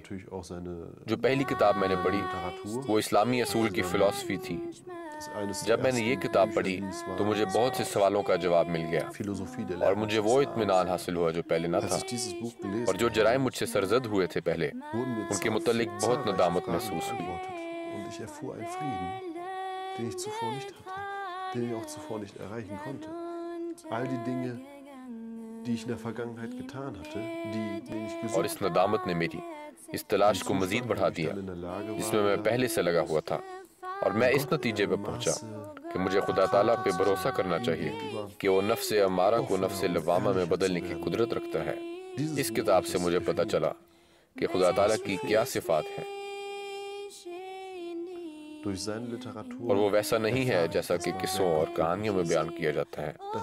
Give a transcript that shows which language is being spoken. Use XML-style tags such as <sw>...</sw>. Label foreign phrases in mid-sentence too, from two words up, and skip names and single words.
<ur>جو پہلی کتاب میں نے پڑھی وہ اسلامی اصول کی فلسفی تھی۔ جب میں نے یہ کتاب پڑھی تو مجھے بہت سے سوالوں کا جواب مل گیا، اور مجھے وہ اطمینان حاصل ہوا جو پہلے نہ تھا، اور جو جرائم مجھ سے سرزد ہوئے تھے پہلے، ان کے متعلق بہت ندامت محسوس ہوئی۔</ur> <de>den ich auch zuvor nicht erreichen konnte. All die Dinge, die ich in der Vergangenheit getan hatte, denen ich gesucht</de> <ur>اور اس ندامت نے میری اس تلاش کو مزید بڑھا دیا جس میں پہلے سے لگا ہوا تھا، اور میں اس نتیجے پہ پہنچا کہ مجھے خدا تعالیٰ پہ بھروسہ کرنا چاہیے کہ وہ نفس امارہ کو نفس لوامہ میں بدلنے کی قدرت رکھتا ہے۔ اس کتاب سے مجھے پتا چلا کہ خدا تعالیٰ کی کیا صفات ہیں، اور وہ ویسا نہیں ہے جیسا کہ قصوں اور کہانیوں میں بیان کیا جاتا ہے۔</ur>